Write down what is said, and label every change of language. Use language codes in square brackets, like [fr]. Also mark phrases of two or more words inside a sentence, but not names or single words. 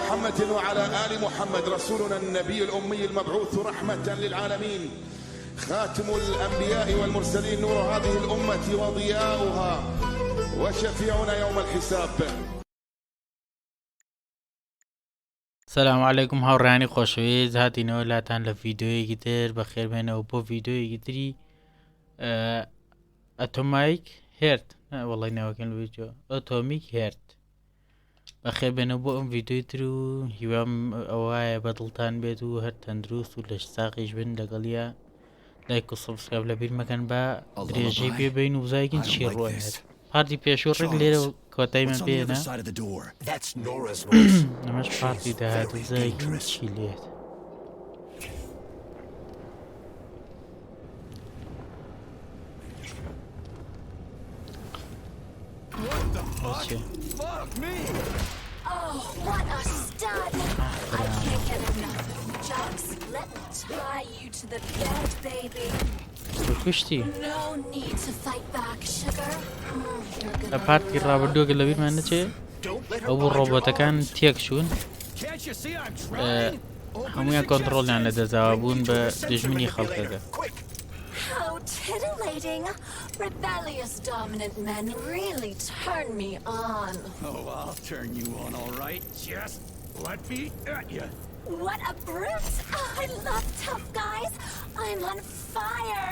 [ar] محمد وعلى آل محمد رسولنا النبي الأمي المبعوث رحمة للعالمين خاتم الأنبياء والمرسلين نور هذه الأمة وضياؤها وشفيعنا يوم الحساب. السلام عليكم [ckb] هاوڕێیانی خۆشەویست، هاتینەوە لاتان لە ڤیددیۆیەکی تر بە خێربێنەوە بۆ ڤیددیۆیەکی تری ئەتۆمایک هێرت وەڵی ناوەکەن لە ڤیددیۆ ئۆتۆمیک هێرت بە خێربێنەوە بۆ ئەم ڤیددیۆی تر و هیوام ئەوایە بەدڵتان بێت و هەر تەندروست و لە ساقیش بن لەگەڵیا لایک و سەبسکرایب لەبیرمەکەن بە درێژەی پێبین و بزایکن چی ڕۆیێت پارتی پێشوو ڕێک لێرە کۆتایمە پێێنە ئەمەش پارتی داهات و بزایکن چی لێت [en] Oh, what a stud! I can't get enough of you, Jux. Let me tie you to the bed, baby. No need to fight back, sugar. [ckb] لە پارتی ڕابردووەکە لەبیرمان نەچێ ئەو بۆ ڕۆبۆتەکان تێک چوون هەمویان کۆنتڕۆڵیان لە دەزاوە بوون بە دژمنی خەڵکەکە. [en] How titillating! Rebellious dominant men really turn me on. Oh, I'll turn you on, all right. Just let me at you. What a brute! I love tough guys. I'm on fire.